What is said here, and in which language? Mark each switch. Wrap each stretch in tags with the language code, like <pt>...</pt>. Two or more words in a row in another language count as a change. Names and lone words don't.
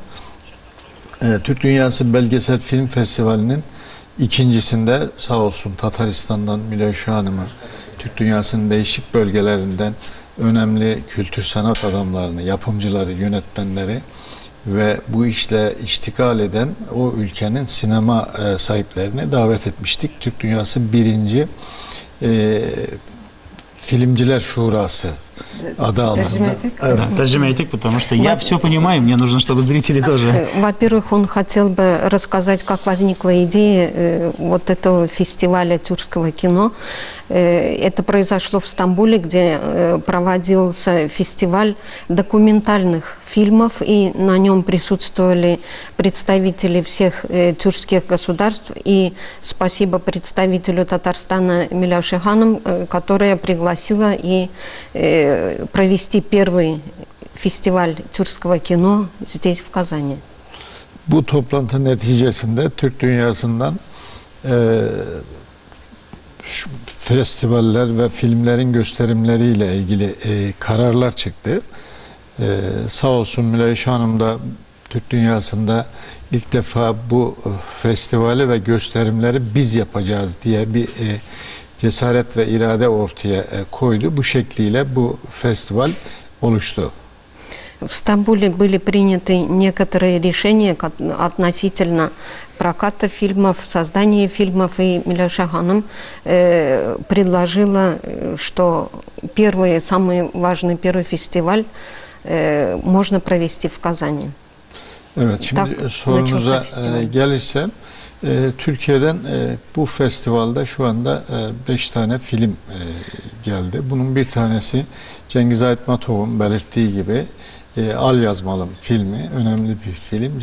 <tr>Türk Dünyası Belgesel Film Festivali'nin ikincisinde sağ olsun Tataristan'dan Miloş Hanım'ı, Türk Dünyası'nın değişik bölgelerinden önemli kültür sanat adamlarını, yapımcıları, yönetmenleri ve bu işle iştikal eden o ülkenin sinema sahiplerini davet etmiştik. Türk Dünyası birinci Фильмдилер Шурасы аdı altında. Tercüme ettik,</tr> <ru>потому что я все понимаю, мне нужно, чтобы зрители тоже. Во-первых, он хотел бы рассказать, как возникла идея вот этого фестиваля тюркского кино. Это произошло в Стамбуле, где проводился фестиваль документальных фильмов, и на нем присутствовали представители всех тюркских государств. И спасибо представителю Татарстана Милауше Ханım, которая пригласила и провести первый фестиваль тюркского кино здесь, в Казани.</ru> <tr>Bu toplantı neticesinde Türk dünyasından festivaller ve filmlerin gösterimleriyle ilgili kararlar çıktı. Sağ olsun Miloş Hanım da Türk dünyasında ilk defa bu festivali ve gösterimleri biz yapacağız diye bir cesaret ve irade ortaya koydu. Bu şekliyle bu festival oluştu.</tr> <ru>В Стамбуле были приняты некоторые решения относительно проката фильмов, создания фильмов, и Милауша Ханım предложила, что первый, самый важный первый фестиваль можно провести в Казани.</ru> <tr>Evet, şimdi sorunuza gelirsem, Türkiye'den bu festivalde şu anda 5 tane film geldi. Bunun bir tanesi Cengiz Aytmatov'un belirttiği gibi Al Yazmalım filmi, önemli bir film.</tr>